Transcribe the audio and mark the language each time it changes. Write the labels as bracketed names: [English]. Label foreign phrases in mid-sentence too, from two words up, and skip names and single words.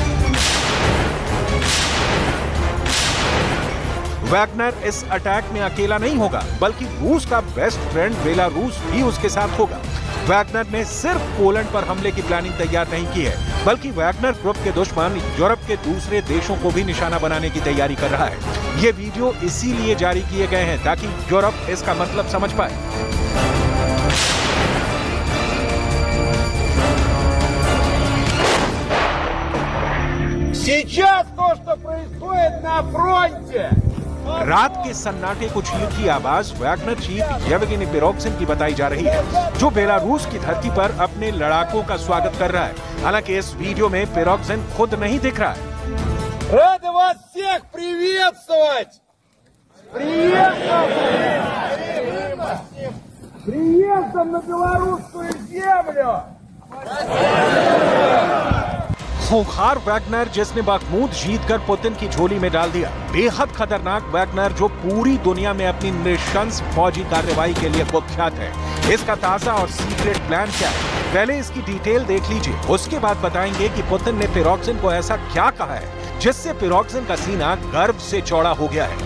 [Hindi] वैगनर इस अटैक में अकेला नहीं होगा, बल्कि रूस का [English] best friend [Hindi] बेलारूस भी उसके साथ होगा। वैगनर ने सिर्फ पोलैंड पर हमले की प्लानिंग तैयार नहीं की है, बल्कि वैगनर ग्रुप के दुश्मन यूरोप के दूसरे देशों को भी निशाना बनाने की तैयारी कर रहा है। ये वीडियो इसीलिए जारी किए गए हैं ताकि यूरोप इसका मतलब समझ पाए। [Russian] Сейчас то, что происходит на фронте. [Hindi] रात के सन्नाटे को चीर की आवाज वैगनर चीफ येवगेनी प्रिगोजिन की बताई जा रही है, जो बेलारूस की धरती पर अपने लड़ाकों का स्वागत कर रहा है। हालांकि इस वीडियो में प्रिगोजिन खुद नहीं दिख रहा है। [Russian] Рады вас всех приветствовать! Приездом на белорусскую землю! [Hindi] खूंखार वैगनर जिसने बाखमूद जीतकर पुतिन की झोली में डाल दिया। बेहद खतरनाक वैगनर जो पूरी दुनिया में अपनी नृशंस फौजी कार्रवाई के लिए कुख्यात है। इसका ताजा और [English] secret plan [Hindi] क्या है, पहले इसकी डिटेल देख लीजिए, उसके बाद बताएंगे कि पुतिन ने प्रिगोजिन को ऐसा क्या कहा है जिससे प्रिगोजिन का सीना गर्व से चौड़ा हो गया है।